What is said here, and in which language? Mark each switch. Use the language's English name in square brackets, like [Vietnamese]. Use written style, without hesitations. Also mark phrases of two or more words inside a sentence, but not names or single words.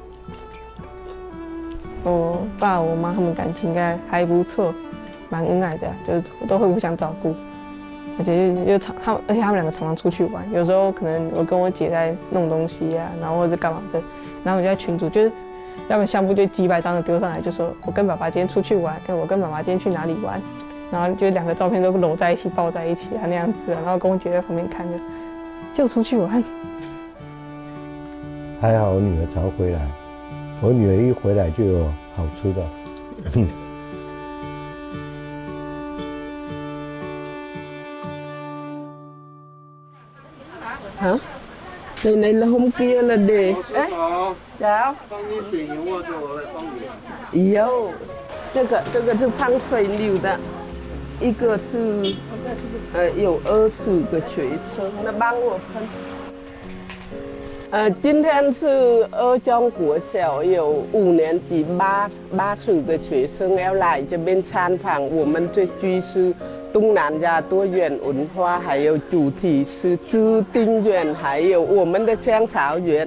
[Chinese] 我爸我妈他们感情应该还不错，蛮恩爱的，就是都会互相照顾，而且而且他们两个常常出去玩，有时候可能我跟我姐在弄东西啊，然后或者干嘛的，然后我就在群组就是要么相簿就几百张的丢上来，就说我跟爸爸今天出去玩，我跟妈妈今天去哪里玩，然后就两个照片都搂在一起抱在一起啊那样子，然后跟我姐在旁边看着，就出去玩。还好我女儿常回来，我女儿一回来就有好吃的。 [Vietnamese] Hả? Này là hôm kia là để... Dạ? [Chinese] Yo, 这个是放水流的，一个是有20个学生，那帮我分。今天是二中国小有5年级80个学生要来这边参访，我们这句是东南亚多元文化，还有主题是知丁园，还有我们的香草园。